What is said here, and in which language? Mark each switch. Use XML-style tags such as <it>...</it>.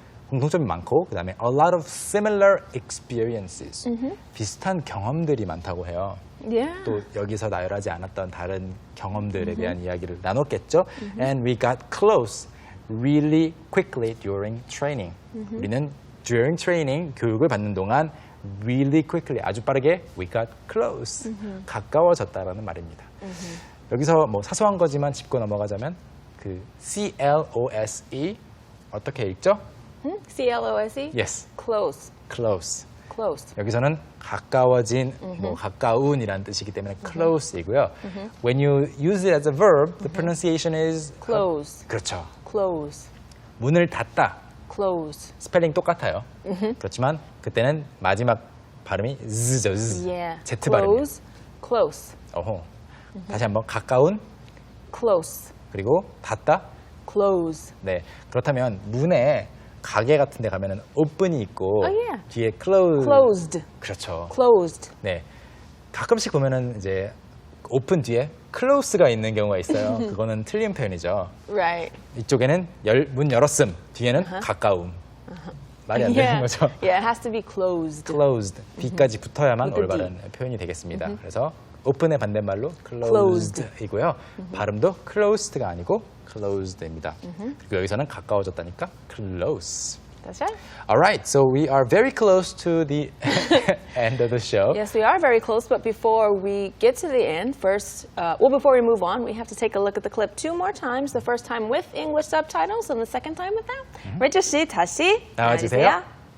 <ko>공통점이 많고 그다음에</ko> <en>a lot of similar experiences.</en> <ko>비슷한 경험들이 많다고 해요.</ko> <en>Yeah.</en> <ko>또 여기서 나열하지 않았던 다른 경험들에 대한 이야기를 나눴겠죠.</ko> <en>And we got close really quickly during training.</en> <ko>우리는</ko> <en>during training</en> <ko>교육을 받는 동안</ko> <en>really quickly</en> <ko>아주 빠르게</ko> <en>we got close</en> <ko>가까워졌다라는 말입니다. 여기서 뭐 사소한 거지만 짚고 넘어가자면 그 CLOSE 어떻게 읽죠?</ko> <en>CLOSE? Yes, Close. close. Close.</en> <ko>여기서는 가까워진, 뭐 가까운이라는 뜻이기 때문에 close이고요.</ko> <en>When you use it as a verb, the pronunciation is Close.</en> <ko>그렇죠.</ko> <en>Close.</en> <ko>문을 닫다.</ko> <en>Close.</en> <ko>스펠링 똑같아요. 그렇지만 그때는 마지막 발음이 z죠. z.</ko> <en>Yeah.</en> <ko>Z 발음이에요.</ko> <en>Close. Close.</en> <ko>어허. 다시 한번 가까운</ko> <en>Close.</en> <ko>그리고 닫다.</ko> <en>Close.</en> <ko>네. 그렇다면 문에 가게 같은 데 가면은 open이 있고</ko> <en>Oh, yeah.</en> <ko>뒤에 close.</ko> <en>Closed.</en> <ko>그렇죠.</ko> <en>Closed.</en> <ko>네. 가끔씩 보면은 이제 오픈 뒤에 close가 있는 경우가 있어요. 그거는 틀린 표현이죠.</ko> <en>Right.</en> <ko>이쪽에는 문 열었음, 뒤에는 가까움. 말이 안 되는 거죠.</ko> <en>Yeah, it has to be closed.</en> <ko>closed, B까지 붙어야만</ko> <en>With the D.</en> <ko>올바른 표현이 되겠습니다. 그래서 오픈의 반대말로 closed이고요. 발음도 closed가 아니고 closed입니다. 그리고 여기서는 가까워졌다니까 close.</ko> <en>That's right. All right, so we are very close to the end of the show. Yes, we are very close, but before we get to the end, before we move on, we have to take a look at the clip 2 more times. The first time with English subtitles and the second time without.</en> <ko>Rachel 씨, 다시 나와주세요.</ko>